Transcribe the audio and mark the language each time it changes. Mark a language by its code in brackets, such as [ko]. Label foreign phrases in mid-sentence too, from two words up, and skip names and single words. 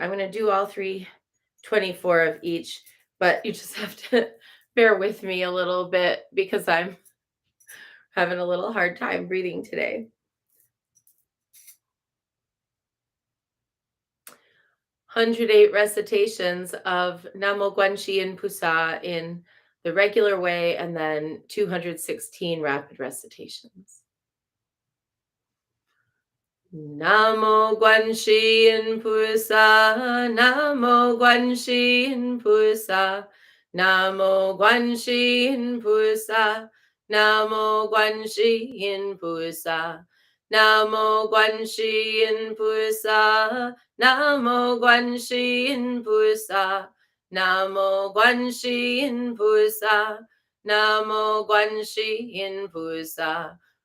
[en] I'm going to do all 324 of each, but you just have to bear with me a little bit because I'm having a little hard time breathing today. 108 recitations of [zh] 南無觀世音菩薩 [en] in the regular way, and then 216 rapid recitations. [zh] 南無觀世音菩薩，南無觀世音菩薩，南無觀世音菩薩，南無觀世音菩薩，南無觀世音菩薩，南無觀世音菩薩，南無觀世音菩薩，南無觀世音菩薩.